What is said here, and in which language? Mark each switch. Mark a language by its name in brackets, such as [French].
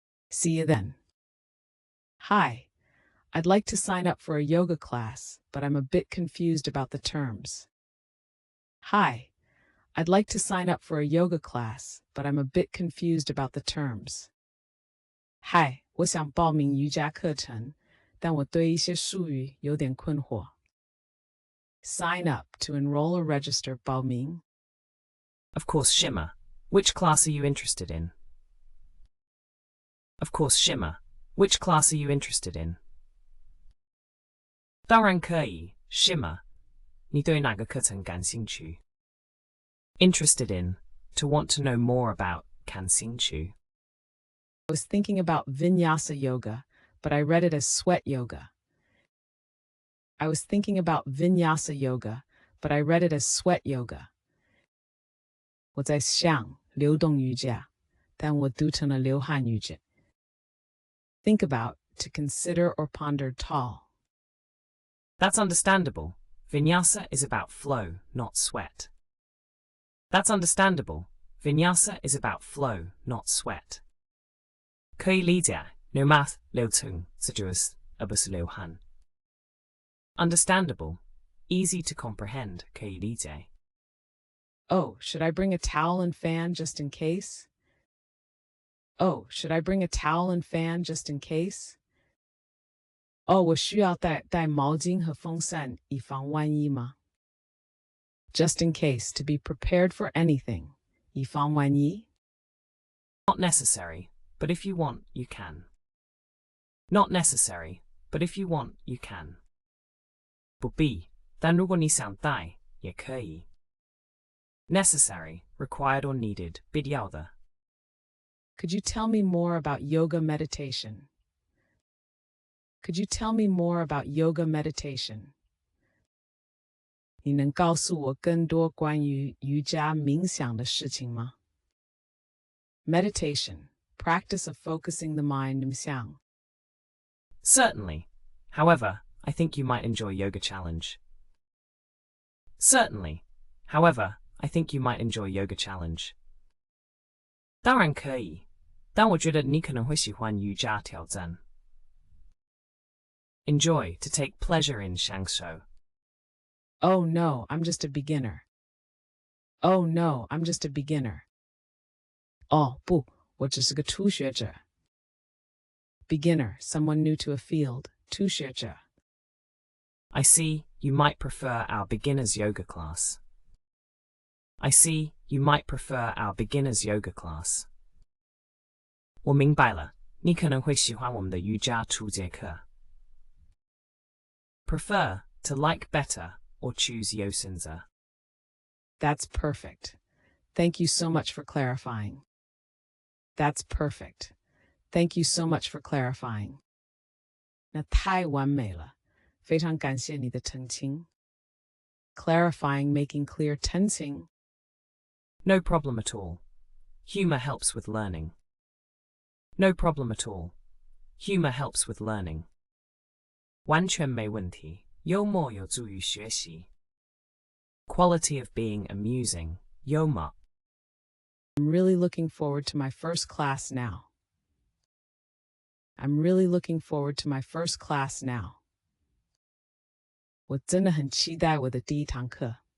[English] See you then. Hi, I'd like to sign up for a yoga class, but I'm a bit confused about the terms. Hi, I'd like to sign up for a yoga class, but I'm a bit confused about the terms. [Chinese] Hi, 我想报名瑜伽课程，但我对一些术语有点困惑。 [English] Sign up to enroll or register [Chinese] 报名。 [English] Of course, Shimmer. Which class are you interested in? Of course, Shimmer. Which class are you interested in? [Chinese] 当然可以 Shimmer. 你对哪个课程感兴趣? [English] Interested in, to want to know more about, [Chinese] 感兴趣. [English] I was thinking about Vinyasa yoga, but I read it as Sweat yoga. I was thinking about Vinyasa yoga, but I read it as Sweat yoga. [Chinese] 我在想流动瑜伽，但我读成了流汗瑜伽。 [English] Think about, to consider or ponder tall. That's understandable. Vinyasa is about flow, not sweat. That's understandable. Vinyasa is about flow, not sweat. [Chinese] 可以理解 [English] no math [Chinese] 流程这就是而不是流汗 [English] Understandable. Easy to comprehend [Chinese] 可以理解 [English] Oh, should I bring a towel and fan just in case? Oh, should I bring a towel and fan just in case? [Chinese] 哦，我需要带毛巾和风扇以防万一吗？ [English] Just in case, to be prepared for anything, [Chinese] 以防万一 [English] Not necessary, but if you want, you can. Not necessary, but if you want, you can. [Chinese] 不必，但如果你想戴，也可以。 [English] Necessary, required or needed, [Chinese] 必要的。 [English] Could you tell me more about yoga meditation? Could you tell me more about yoga meditation? [Chinese] 你能告诉我更多关于瑜伽冥想的事情吗 [English] Meditation, practice of focusing the mind [Chinese] 冥想 [English] Certainly. However, I think you might enjoy Yoga Challenge. Certainly. However, I think you might enjoy Yoga Challenge. [Chinese] 当然可以，但我觉得你可能会喜欢瑜伽挑战。 [English] Enjoy, to take pleasure in [Chinese] 享受。 [English] Oh no, I'm just a beginner. Oh no, I'm just a beginner. [Chinese] 哦不，我只是个初学者。 [English] Beginner, someone new to a field, [Chinese] 初学者。 [English] I see, you might prefer our beginner's yoga class. I see, you might prefer our beginner's yoga class. [Chinese] 我明白了，你可能会喜欢我们的瑜伽初阶课。 [English] Prefer, to like better, or choose [Chinese] 优先者。 [English] That's perfect. Thank you so much for clarifying. That's perfect. Thank you so much for clarifying. [Chinese] 那太完美了，非常感谢你的澄清。 [English] Clarifying, making clear [Chinese] 澄清。 [English] No problem at all. Humor helps with learning. No problem at all. Humor helps with learning. [Chinese] 完全没问题，幽默有助于学习。 [English] Quality of being amusing, [Chinese] 幽默。 [English] I'm really looking forward to my first class now. I'm really looking forward to my first class now. [Chinese] 我真的很期待我的第一堂课。